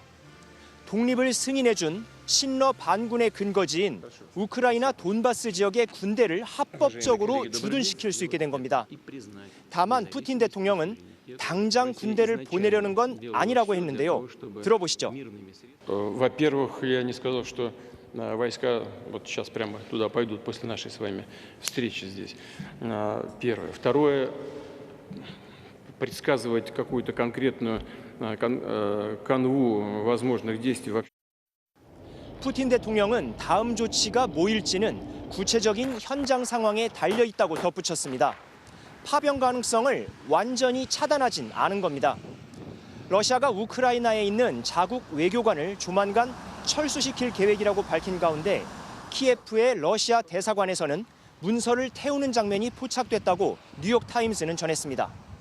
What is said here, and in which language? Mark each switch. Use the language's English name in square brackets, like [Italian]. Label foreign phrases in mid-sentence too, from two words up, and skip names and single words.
[Korean] 독립을 승인해준 신러 반군의 근거지인 우크라이나 돈바스 지역의 군대를 합법적으로 주둔시킬 수 있게 된 겁니다. 다만 푸틴 대통령은 당장 군대를 보내려는 건 아니라고 했는데요. 들어보시죠. [Russian] Во-первых, я не сказал, что войска вот сейчас прямо туда пойдут после нашей с вами встречи здесь. Первое. Второе, предсказывать какую-то конкретную канву возможных действий вообще. [Korean] 푸틴 대통령은 다음 조치가 뭐일지는 구체적인 현장 상황에 달려 있다고 덧붙였습니다. 파병 가능성을 완전히 차단하진 않은 겁니다. 러시아가 우크라이나에 있는 자국 외교관을 조만간 철수시킬 계획이라고 밝힌 가운데 키예프의 러시아 대사관에서는 문서를 태우는 장면이 포착됐다고 뉴욕타임스는 전했습니다.